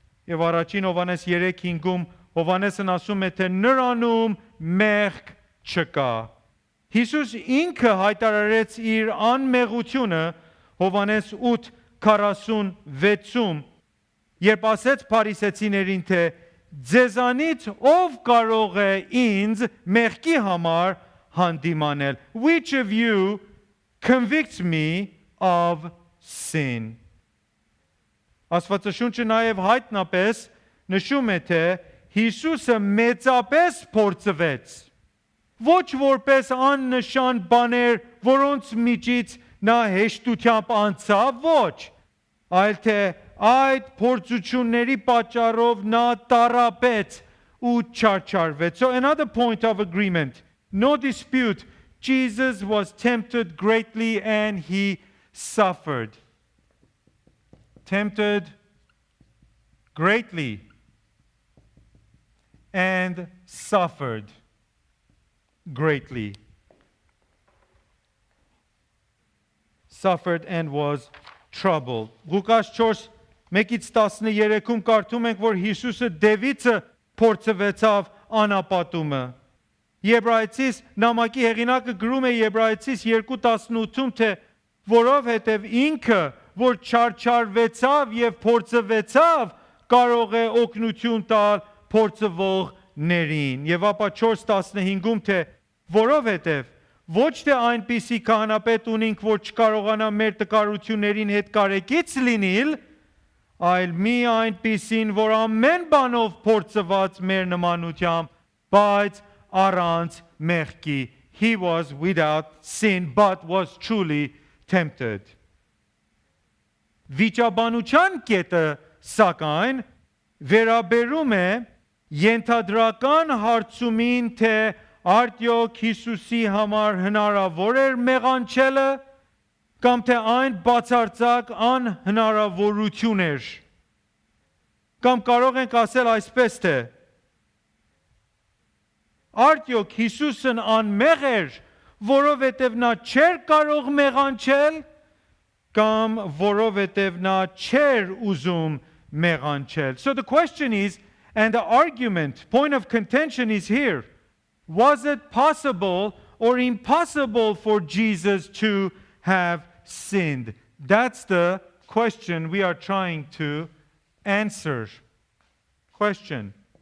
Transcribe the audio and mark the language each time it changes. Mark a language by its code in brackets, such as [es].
[hy] Եվ առաջին Հովհաննես 3:5-ում Հովհաննեսն ասում է, թե նրանում մեղք չկա։ Հիսուս ինքը հայտարարեց իր անմեղությունը Հովհաննես 8:46-ում, երբ ասեց փարիսեցիներին, թե ձեզանից ով կարող է ինձ մեղքի համար հանդիմանել? [en] Which of you convicts me of sin? [hy] Աստվածաշունչը նաև հայտնապես նշում է, թե Հիսուսը մեծապես փորձվեց, ոչ որպես աննշան բաներ, որոնց միջից նա հեշտությամբ անցավ, ոչ, այլ թե այդ փորձությունների պատճառով նա տառապեց ու չարչարվեց. [en] So another point of agreement, no dispute, Jesus was tempted greatly and he suffered. Tempted greatly and suffered greatly. Suffered and was troubled. [hy] Ղուկաս 4:1-13-ում կարդում ենք, որ Հիսուսը դևիցը փորձվեցավ անապատումը։ Եբրայեցիս նամակի հեղինակը գրում է Եբրայեցիս 2:18-ում, թե որովհետև ինքը, որ չարչարվեցավ եւ փորձվեցավ, կարող է օգնություն տալ փորձվողներին։ Եվ ապա 4:15-ում, թե որովհետև ոչ թե այնպիսի քահանապետ ունենք, որ չկարողանա մեր տկարություններին հետ կարեկից լինել, այլ մի այնպիսին, որ ամեն բանով փորձված մեր նմանությամբ, բայց առանց մեղքի. [en] He was without sin, but was truly tempted. [hy] Վիճաբանության կետը, սակայն, վերաբերում է ենթադրական հարցումին, թե արդյոք Հիսուսի համար հնարավոր էր մեղանչելը, կամ թե այն բացարձակ անհնարավորություն էր։ Կամ կարող ենք ասել այսպես, թե արդյոք Հիսուսն անմեղ էր, որովհետև նա չէր կարող մեղանչել, կամ որովհետև նա չէր ուզում մեղանչել. [en] So the question is, and the argument, point of contention is here. Was it possible or impossible for Jesus to have sinned? That's the question we are trying to answer. Question.